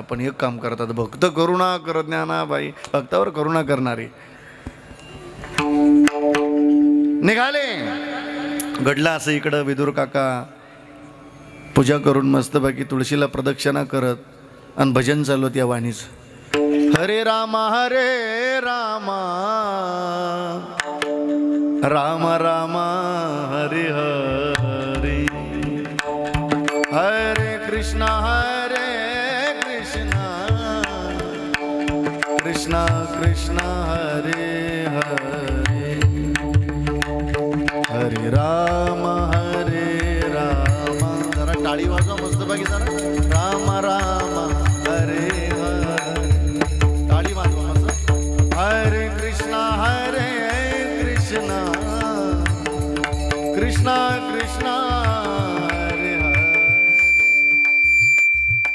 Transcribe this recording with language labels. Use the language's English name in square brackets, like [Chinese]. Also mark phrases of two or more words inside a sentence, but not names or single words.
[Marathi] पण एक काम करतात, भक्त करुणा कर ज्ञानाबाई, भक्तावर करुणा करणारे. निघाले. घडला असं इकडं विदुर काका पूजा करून मस्तपैकी तुळशीला प्रदक्षिणा करत आणि भजन चालवत या वाणीच. [Sanskrit] हरे रामा राम राम हरे हरे, हरे कृष्णा कृष्णा कृष्णा हरे हरे, हरे राम [Marathi] जरा टाळी वाजवा मस्त बाकी जरा. [Sanskrit] राम राम हरे हरे, [Marathi] टाळी वाजवा मस्त. [Sanskrit] हरे कृष्णा कृष्णा कृष्णा कृष्णा हरे हरे.